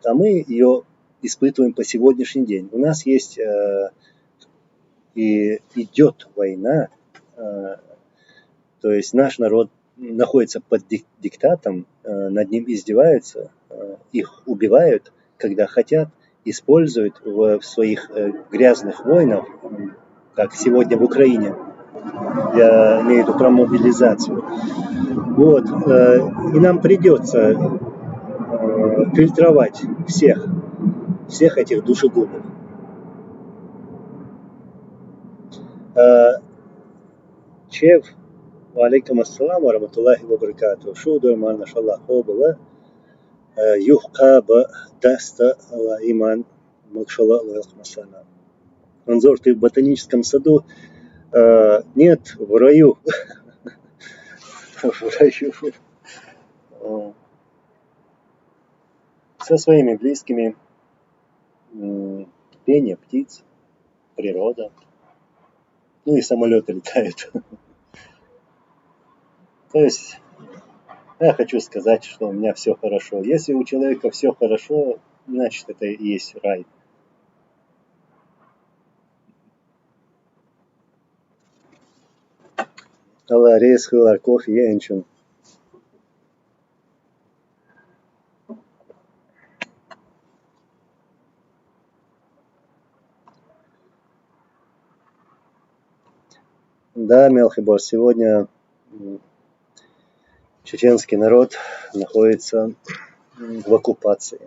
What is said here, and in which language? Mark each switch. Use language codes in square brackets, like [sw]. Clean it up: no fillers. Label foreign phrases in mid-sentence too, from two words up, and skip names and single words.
[ru] А мы ее испытываем по сегодняшний день. У нас есть и идет война, то есть наш народ находится под диктатом, над ним издеваются, их убивают, когда хотят, используют в своих грязных войнах, как сегодня в Украине. Я имею в виду про мобилизацию. Вот. И нам придется фильтровать всех этих душегубов. [ar] Чев, وعليكم السلام ورحمة الله وبركاته. [ce] Шуду иман, машаллах, обала. Юхка ба даста ала иман, макшаллах, [ar] وعليكم السلام. [ru] Анзор, ты в ботаническом саду? Нет, в раю. В раю. Со своими близкими. Пение птиц, природа. Ну и самолеты летают. То есть я хочу сказать, что у меня все хорошо. Если у человека все хорошо, значит это и есть рай. Allah reis kılar kofiye ençun. Да, Мелхибор, сегодня чеченский народ находится в оккупации.